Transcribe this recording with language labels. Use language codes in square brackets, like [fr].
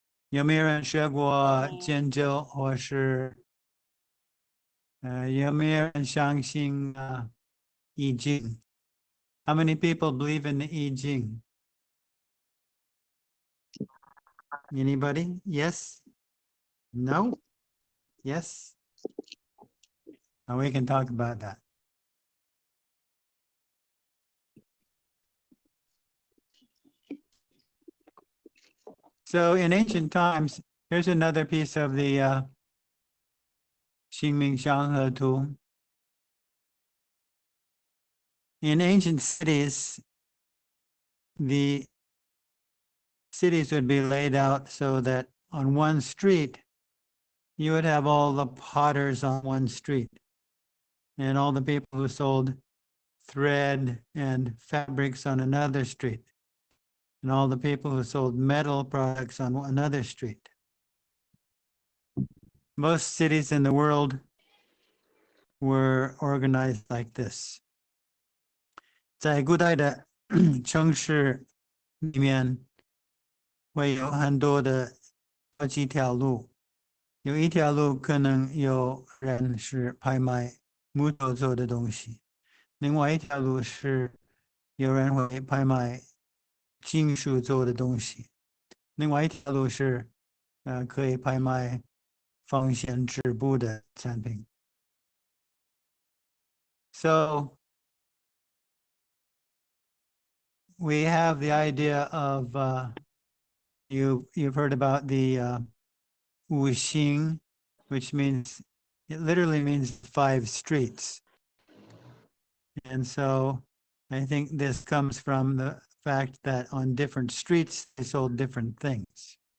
[zh] 有没有人学过针灸，或是有没有人相信易经？ [en] How many people believe in the I Ching? Anybody? Yes? No? Yes? And we can talk about that. So in ancient times, here's another piece of the Ming Chan. In ancient cities, the cities would be laid out so that on one street, you would have all the potters on one street, and all the people who sold thread and fabrics on another street, and all the people who sold metal products on another street. Most cities in the world were organized like this. [zh] 在古代的城市里面，会有很多的好几条路，有一条路可能有人是拍卖木头做的东西，另外一条路是有人会拍卖金属做的东西，另外一条路是可以拍卖防线织布的产品。 [en] So we have the idea of you've heard about the Wu Xing, which means It literally means 5 streets. And so I think this comes from the fact that on different streets, they sold different things.